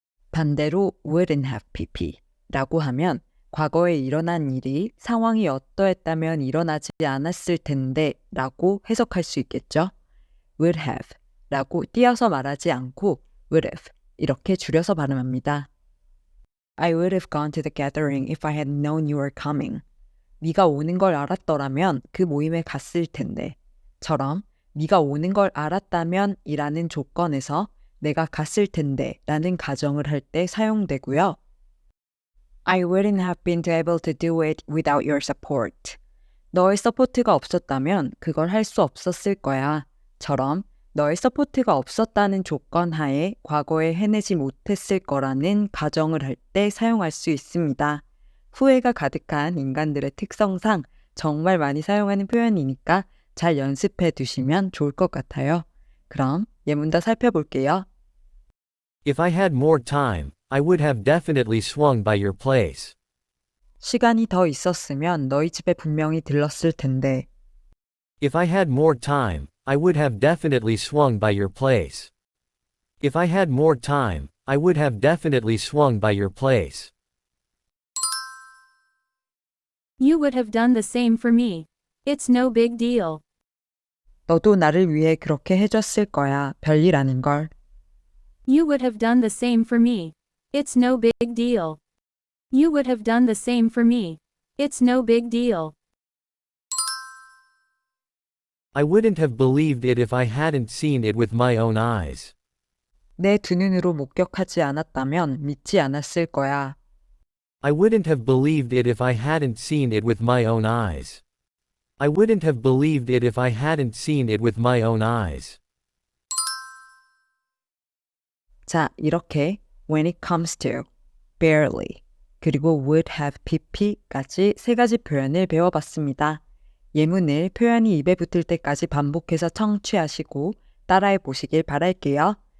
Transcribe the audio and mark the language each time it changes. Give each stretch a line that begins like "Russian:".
Korean: 반대로 wouldn't have pp라고 하면 과거에 일어난 일이 상황이 어떠했다면 일어나지 않았을 텐데 라고 해석할 수 있겠죠. would have 라고 띄어서 말하지 않고 would have 이렇게 줄여서 발음합니다.
English: I would have gone to the gathering if I had known you were coming.
Korean: 네가 오는 걸 알았더라면 그 모임에 갔을 텐데 처럼 네가 오는 걸 알았다면 이라는 조건에서 내가 갔을 텐데 라는 가정을 할 때 사용되고요.
English: I wouldn't have been able to do it without your support.
Korean: 너의 서포트가 없었다면 그걸 할 수 없었을 거야. 처럼 너의 서포트가 없었다는 조건 하에 과거에 해내지 못했을 거라는 가정을 할 때 사용할 수 있습니다. 후회가 가득한 인간들의 특성상 정말 많이 사용하는 표현이니까 잘 연습해 두시면 좋을 것 같아요. 그럼 예문 더 살펴볼게요.
English: If I had more time, I would have definitely swung by your place.
Korean: 시간이 더 있었으면 너희 집에 분명히 들렀을 텐데.
English: If I had more time, I would have definitely swung by your place. If I had more time, I would have definitely swung by your place. You would have done the same for me. It's no big deal.
Korean: 너도 나를 위해 그렇게 해줬을 거야. 별일 아닌 걸.
English: You would have done the same for me. It's no big deal. You would have done the same for me. It's no big deal. I wouldn't have believed it if I hadn't seen it with my own eyes.
Korean: 내 두 눈으로 목격하지 않았다면 믿지 않았을 거야.
English: I wouldn't have believed it if I hadn't seen it with my own eyes. I wouldn't have believed it if I hadn't seen it with my own eyes.
Korean: 자, 이렇게 when it comes to, barely, 그리고 would have pp까지 세 가지 표현을 배워봤습니다. 예문을 표현이 입에 붙을 때까지 반복해서 청취하시고 따라해 보시길 바랄게요.